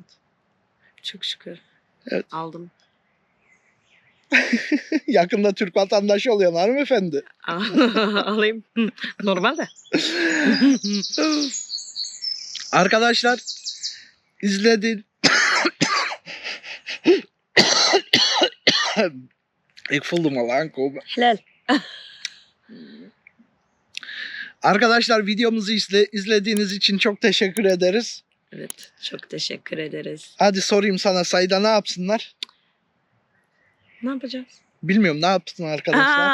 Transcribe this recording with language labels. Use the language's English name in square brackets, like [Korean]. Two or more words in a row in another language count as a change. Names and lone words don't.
[Turkish] Çok şükür. Evet. Aldım. Yakında Türk vatandaşı oluyorsun hanımefendi. Alayım. Normalde. Arkadaşlar izledin. [Dutch] Ik voelde me al aankomen. [Turkish] Helal. Arkadaşlar videomuzu izlediğiniz için çok teşekkür ederiz. Evet. Çok teşekkür ederiz. Hadi sorayım sana Sayda ne yapsınlar? Ne yapacağız? Bilmiyorum ne yapsın arkadaşlar.